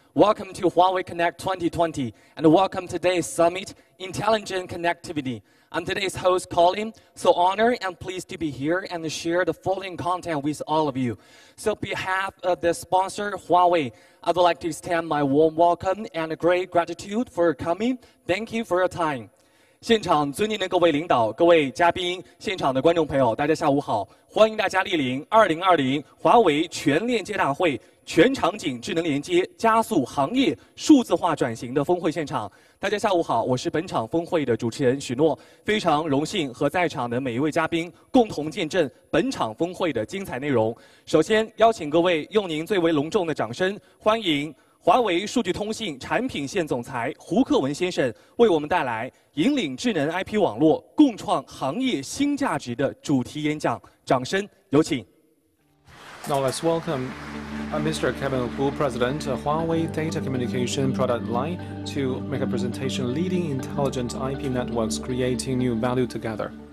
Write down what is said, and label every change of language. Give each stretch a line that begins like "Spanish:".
English: Welcome to Huawei Connect 2020, and welcome to today's summit, Intelligent Connectivity. I'm today's host, Colin, so honored and pleased to be here and share the following content with all of you. So on behalf of the sponsor, Huawei, I'd like to extend my warm welcome and great gratitude for coming. Thank you for your time.
Chinese: 现场尊敬的各位领导、各位嘉宾、现场的观众朋友，大家下午好！欢迎大家莅临2020华为全链接大会全场景智能连接，加速行业数字化转型的峰会现场。大家下午好，我是本场峰会的主持人许诺，非常荣幸和在场的每一位嘉宾共同见证本场峰会的精彩内容。首先邀请各位用您最为隆重的掌声，欢迎华为数据通信产品线总裁胡克文先生为我们带来引领智能 IP 网络，共创行业新价值的主题演讲。掌声有请。
English: Now let's welcome Mr. Kevin Hu, President of Huawei Data Communication Product Line, to make a presentation leading intelligent IP networks creating new value together.